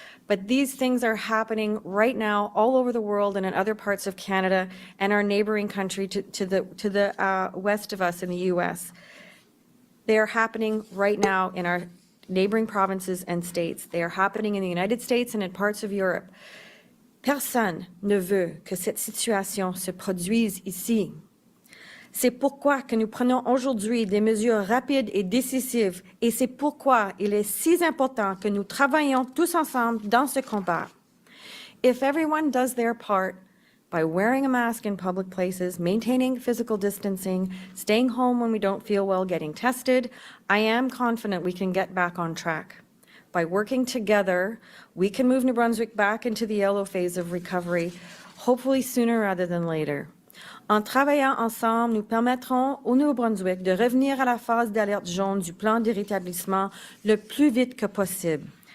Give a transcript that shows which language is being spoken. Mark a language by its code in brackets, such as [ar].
[en] But these things are happening right now all over the world and in other parts of Canada and our neighboring country to the west of us in the U.S. They are happening right now in our neighboring provinces and states. They are happening in the United States and in parts of Europe. [fr] Personne ne veut que cette situation se produise ici. C'est pourquoi que nous prenons aujourd'hui des mesures rapides et décisives, et c'est pourquoi il est si important que nous travaillions tous ensemble dans ce combat. [en] If everyone does their part by wearing a mask in public places, maintaining physical distancing, staying home when we don't feel well, getting tested, I am confident we can get back on track. By working together, we can move New Brunswick back into the yellow phase of recovery, hopefully sooner rather than later. [fr] En travaillant ensemble, nous permettrons au Nouveau-Brunswick de revenir à la phase d'alerte jaune du plan de rétablissement le plus vite que possible.